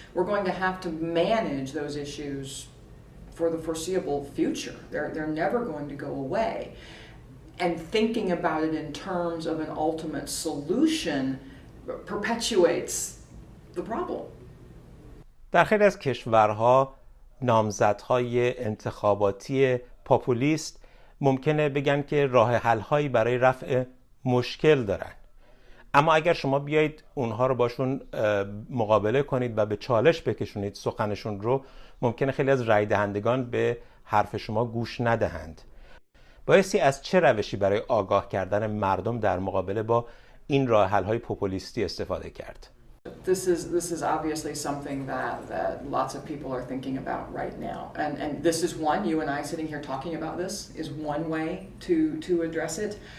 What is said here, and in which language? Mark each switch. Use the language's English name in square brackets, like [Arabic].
[English] We're going to have to manage those issues for the foreseeable future. They're never going to go away. And thinking about it in terms of an ultimate solution perpetuates the problem. [Persian] در خیلی از کشورها نامزدهای انتخاباتی پاپولیست ممکنه بگن که راه حل‌هایی برای رفع مشکل دارن، اما اگر شما بیایید اونها رو باشون مقابله کنید و به چالش بکشونید سخنشون رو، ممکنه خیلی از رای دهندگان به حرف شما گوش ندهند. بایستی از چه روشی برای آگاه کردن مردم در مقابله با این راه حل‌های پوپولیستی استفاده کرد؟ [English] This is obviously something that lots of people are thinking about right now, and this is one. You and I sitting here talking about this is one way to address it.